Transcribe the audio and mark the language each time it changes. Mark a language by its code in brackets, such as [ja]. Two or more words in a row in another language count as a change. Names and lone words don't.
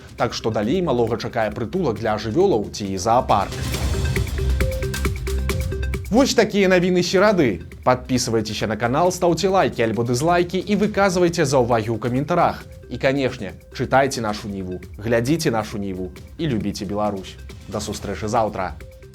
[be] Так што далей малога чакае прытулак для жывёлаў ці зоапарк. Вось такія навіны серады. [ru] Подписывайтеся на канал, ставьте лайки [be] альбо дизлайки и выказывайте заўвагі ў каментарах. [ru] И, конечно, читайте нашу Ниву, глядите нашу Ниву и любите Беларусь. [be] До сустрэчы заўтра.